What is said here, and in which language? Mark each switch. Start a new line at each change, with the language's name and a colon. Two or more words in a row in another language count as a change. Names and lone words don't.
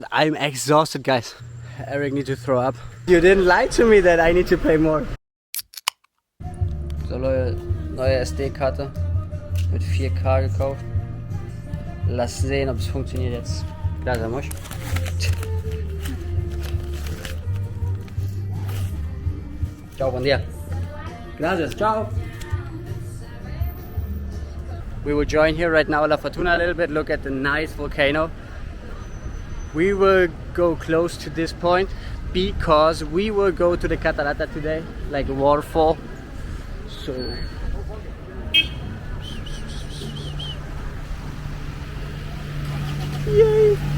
English: I'm exhausted, guys. Eric needs to throw up. You didn't lie to me that I need to pay more.
German: So Leute, neue SD-Karte mit 4K gekauft. Lass sehen, ob es funktioniert jetzt.
Spanish: Gracias, amor. Ciao, buen día. Gracias, ciao.
English: We will join here right now La Fortuna a little bit, look at the nice volcano. We will go close to this point because we will go to the Catarata today, like a waterfall. So yay!